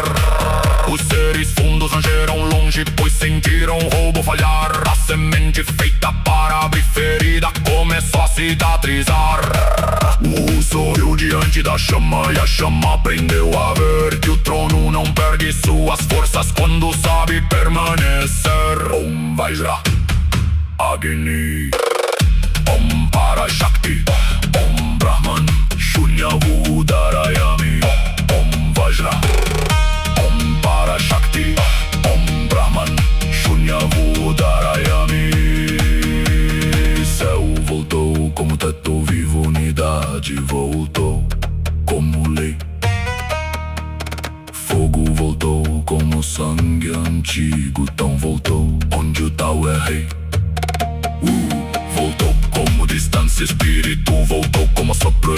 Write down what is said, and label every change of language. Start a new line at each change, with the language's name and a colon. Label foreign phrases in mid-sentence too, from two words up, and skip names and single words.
Portuguese: Os seres fundos rangeram longe, pois sentiram o roubo falhar. A semente feita para abrir ferida começou a cicatrizar. O sorriu diante da chama e a chama aprendeu a ver que o trono não perde suas forças quando sabe permanecer.
Sanskrit: Om Vajra Agni, Om Parashakti, Om Brahman, Shunya Udarayami, Om Vajra, Om Parashakti, Om Brahman, Shunya Udarayami.
Portuguese: Céu voltou como teto vivo, unidade voltou como lei. Fogo voltou como sangue antigo, tão voltou onde o Tao é rei. Voltou como distância, espírito voltou como sopro.